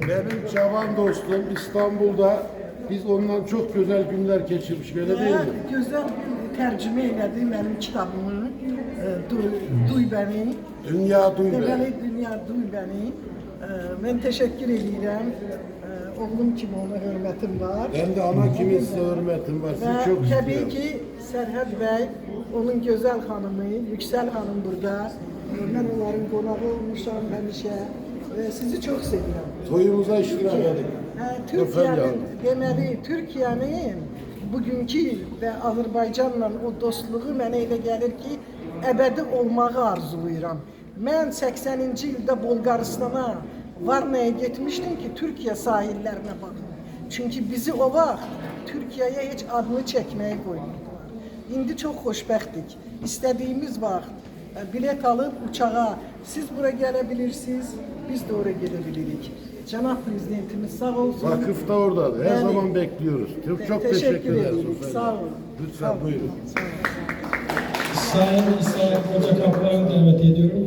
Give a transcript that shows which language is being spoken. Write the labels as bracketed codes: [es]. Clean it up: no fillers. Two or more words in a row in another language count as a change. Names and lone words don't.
[tr] Benim [az] cavan dostum [tr] İstanbul'da biz ondan çok güzel günler geçirmiş, öyle değil mi? Güzel tercüme elədi benim kitabımı. Duy beni. Dünya duy [az] Deməli, [tr] beni. Dünya duy beni. Ben teşekkür edirəm. [az] Oğlum kimi ona hörmətim var. [tr] Ben de [az] ana kimin [tr] size hürmetim var, sizi çok [az] Və təbii [tr] istiyorum. [az] ki, Sərhəd bəy, onun gözəl xanımı, Yüksel xanım burada. Mən onların qonağı olmuşam həmişə və sizi çox sevirəm. Toyumuza iştirak edin. Türkiye'nin, deməli, Türkiye'nin bugünkü və Azərbaycanla o dostluğu mənə elə gəlir ki, əbədi olmağı arzulayıram. Mən 80-ci ildə Bolqaristana Varnaya getmişdim ki, [tr] Türkiye sahillerine bakın. [az] Çünkü bizi o vaxt Türkiye'ye heç adını çəkməyə qoymurdular. İndi çox xoşbəxtdik. İstədiyimiz vaxt [tr] bilet alıp uçağa siz bura gelebilirsiniz, biz de oraya gelebilirik. [az] Cenab Prezidentimiz sağ olsun. [tr] Vakıf da oradadır. Her Yani- zaman bekliyoruz. Çok teşekkür ederiz. ederim. [az] Sağ olun. [tr] Lütfen buyurun. Sayın İsa Koca Kaplan'ı davet ediyorum.